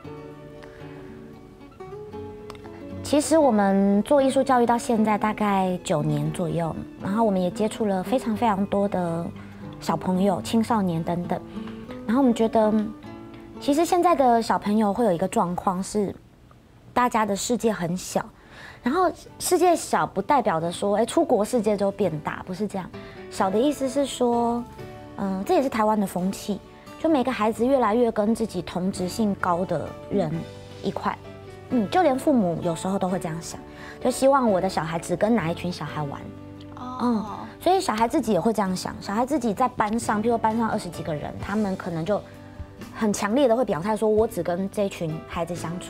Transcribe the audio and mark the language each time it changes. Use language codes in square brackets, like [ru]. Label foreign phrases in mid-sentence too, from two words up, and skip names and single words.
[zh] 其實我們做藝術教育到現在大概9年左右，然後我們也接觸了非常非常多的小朋友、青少年等等，然後我們覺得，其實現在的小朋友會有一個狀況是，大家的世界很小。然後世界小不代表的說，出國世界就變大，不是這樣。小的意思是說，這也是台灣的風氣，就每個孩子越來越跟自己同質性高的人一塊，就連父母有時候都會這樣想，就希望我的小孩只跟哪一群小孩玩，所以小孩自己也會這樣想，小孩自己在班上，譬如班上20幾個人，他們可能就很強烈的會表態說，我只跟這群孩子相處，